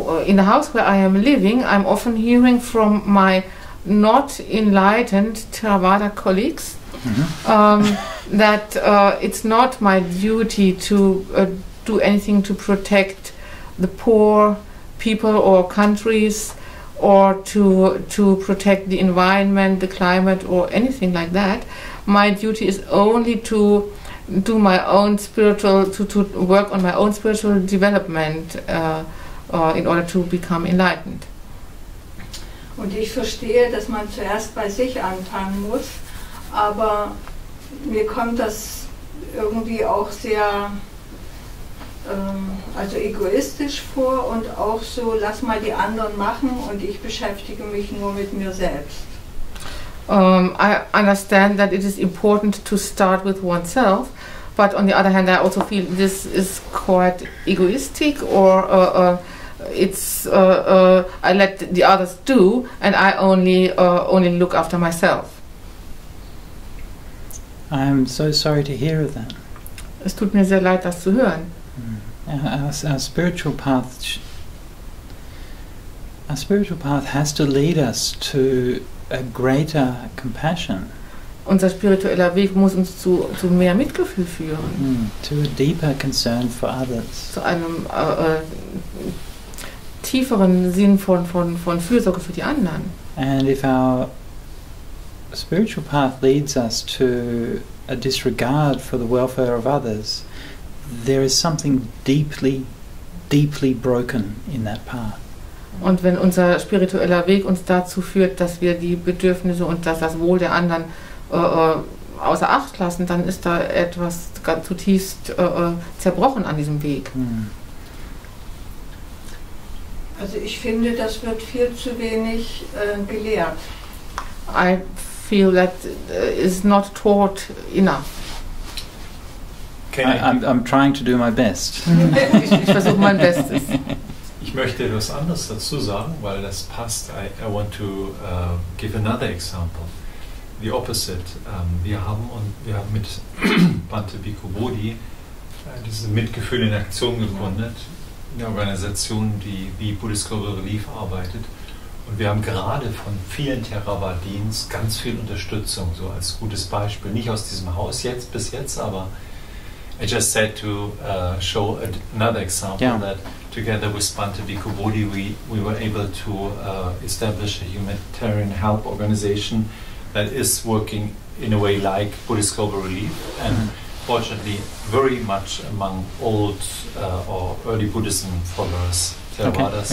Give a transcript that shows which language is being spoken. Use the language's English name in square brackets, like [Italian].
[English] In the house where I am living, I'm often hearing from my not enlightened Theravada colleagues that it's not my duty to do anything to protect the poor people or countries, or to protect the environment, the climate, or anything like that. My duty is only to do my own spiritual, to work on my own spiritual development in order to become enlightened. [German] Und ich verstehe, dass man zuerst bei sich anfangen muss, aber mir kommt das irgendwie auch sehr also egoistisch vor und auch so, lass mal die anderen machen und ich beschäftige mich nur mit mir selbst. [English] I understand that it is important to start with oneself, but on the other hand I also feel this is quite egoistic, or it's I let the others do and I only look after myself. I'm so sorry to hear of that. [German] Es tut mir sehr leid, das zu hören. [English] Our spiritual path has to lead us to a greater compassion. [German] Unser spiritueller Weg muss uns zu mehr Mitgefühl führen. [English] To a deeper concern for others. [German] Zu einem tieferen Sinn von Fürsorge für die anderen. [English] And if our spiritual path leads us to a disregard for the welfare of others, there is something deeply, deeply broken in that path. [German] Und wenn unser spiritueller Weg uns dazu führt, dass wir die Bedürfnisse und das Wohl der anderen außer Acht lassen, dann ist da etwas ganz zutiefst zerbrochen an diesem Weg. Also ich finde, das wird viel zu wenig gelehrt. [English] I feel that is not taught enough. I'm trying to do my best. Ich versuche mein Bestes. [German] Ich möchte etwas anderes dazu sagen, weil das passt. [English] I want to give another example. The opposite. [German] Wir haben mit Bhante Bhikkhu diese Mitgefühl in Aktion gegründet, eine Organisation, die wie Buddhist Global Relief arbeitet. Und wir haben gerade von vielen Theravadins ganz viel Unterstützung, so als gutes Beispiel. Nicht aus diesem Haus bis jetzt, aber [English] I just said to show another example that together with Bhante Bhikkhu Bodhi we were able to establish a humanitarian help organization that is working in a way like Buddhist Global Relief, and fortunately very much among old or early Buddhism followers, Theravadas.